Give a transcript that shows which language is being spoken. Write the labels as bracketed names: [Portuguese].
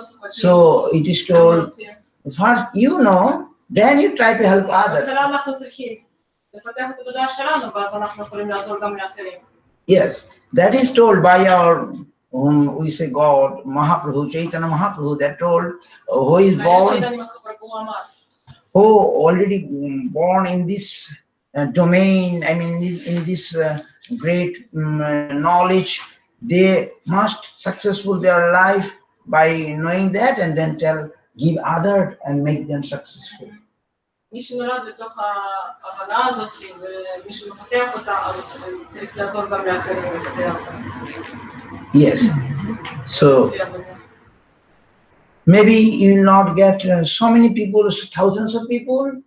[English] So it is told, first you know, then you try to help others. [Hebrew] לפתח את התודעה שלנו, ואז אנחנו יכולים לעזור גם לאחרים. [English] Yes, that is told by our whom we say God, Mahaprabhu, Chaitanya Mahaprabhu, that told, who is born, who already born in this domain, I mean in this great knowledge, they must successful their life by knowing that and then give others and make them successful. [Hebrew] מי שנולד לתוך ההבנה הזאת, ומי שמפתח אותה, אז צריך לעזור גם לאחרים לפתח אותה. [English] Yes. So maybe you will not get so many people, thousands of people.